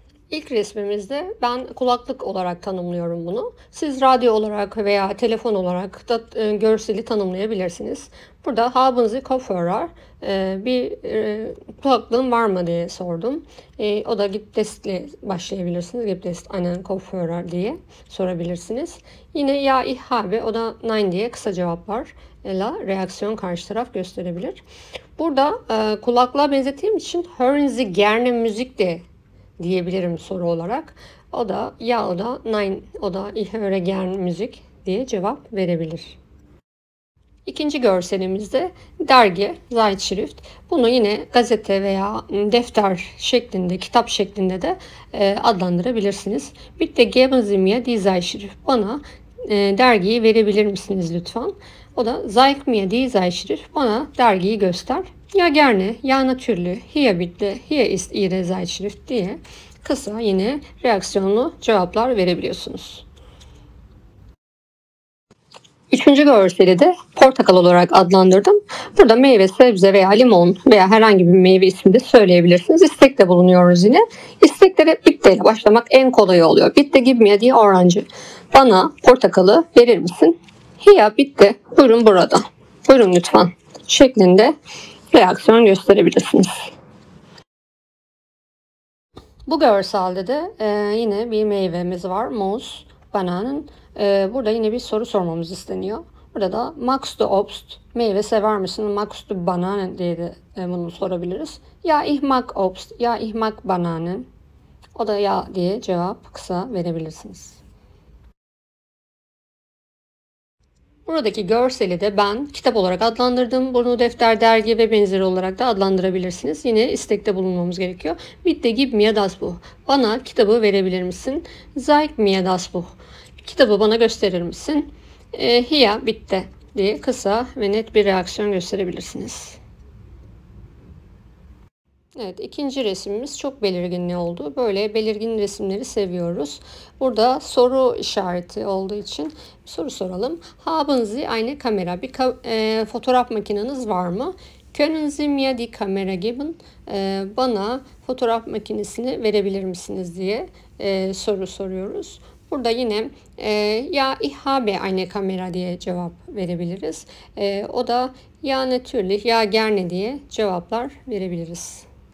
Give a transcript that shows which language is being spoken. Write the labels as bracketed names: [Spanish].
[Turkish] İlk resmimizde ben kulaklık olarak tanımlıyorum bunu. Siz radyo olarak veya telefon olarak da görseli tanımlayabilirsiniz. Burada [German] haben Sie Kopfhörer, [Turkish] bir kulaklığın var mı diye sordum. O da gibt es ile başlayabilirsiniz. [German] Gibt es einen Kopfhörer [Turkish] diye sorabilirsiniz. Yine ya [German] ich habe, [Turkish] o da nein diye kısa cevaplar reaksiyon karşı taraf gösterebilir. Burada kulaklığa benzettiğim için [German] hören Sie gerne Musik [Turkish] de diyebilirim soru olarak. O da ya, o da nein, o da [German] ich höre gern [Turkish] müzik diye cevap verebilir. İkinci görselimizde dergi, Zeitschrift. Bunu yine gazete veya defter şeklinde, kitap şeklinde de adlandırabilirsiniz. [German] Bitte geben Sie mir die Zeitschrift. [Turkish] Bana dergiyi verebilir misiniz lütfen? O da [German] zeig mir die Zeitschrift. [Turkish] Bana dergiyi göster. [German] Ya gerne, ya natürlich, hier bitte, hier ist Ihre Zeitschrift [Turkish] diye kısa yine reaksiyonlu cevaplar verebiliyorsunuz. Üçüncü görseli de portakal olarak adlandırdım. Burada meyve, sebze veya limon veya herhangi bir meyve ismi de söyleyebilirsiniz. İstekte bulunuyoruz yine. İsteklere bitte ile başlamak en kolayı oluyor. Bitte [English] give me [Turkish] diye orange. Bana portakalı verir misin? [German] Hier bitte, [Turkish] buyurun burada. Buyurun lütfen şeklinde reaksiyon gösterebilirsiniz. Bu görselde de yine bir meyvemiz var. Muz, bananın. Burada yine bir soru sormamız isteniyor. Burada da [German] magst du Obst, [Turkish] meyve sever misin? [German] Magst du Bananen [Turkish] diye de bunu sorabiliriz. [German] Ya ich mag Obst, ya ich mag Bananen. [Turkish] O da ya diye cevap kısa verebilirsiniz. Buradaki görseli de ben kitap olarak adlandırdım. Bunu defter, dergi ve benzeri olarak da adlandırabilirsiniz. Yine istekte bulunmamız gerekiyor. [German] Bitte gib mir das Buch. [Turkish] Bana kitabı verebilir misin? [German] Zeig mir das Buch. [Turkish] Kitabı bana gösterir misin? [German] Hier bitte [Turkish] diye kısa ve net bir reaksiyon gösterebilirsiniz. Evet, ikinci resimimiz çok belirgin oldu. Böyle belirgin resimleri seviyoruz. Burada soru işareti olduğu için bir soru soralım. [German] Haben Sie eine Kamera? [Turkish] Bir fotoğraf makineniz var mı? [German] Können Sie mir die Kamera geben? [Turkish] Bana fotoğraf makinesini verebilir misiniz diye soru soruyoruz. Burada yine [German] ya ich habe eine Kamera [Turkish] diye cevap verebiliriz. O da [German] ya natürlich, ya gerne [Turkish] diye cevaplar verebiliriz.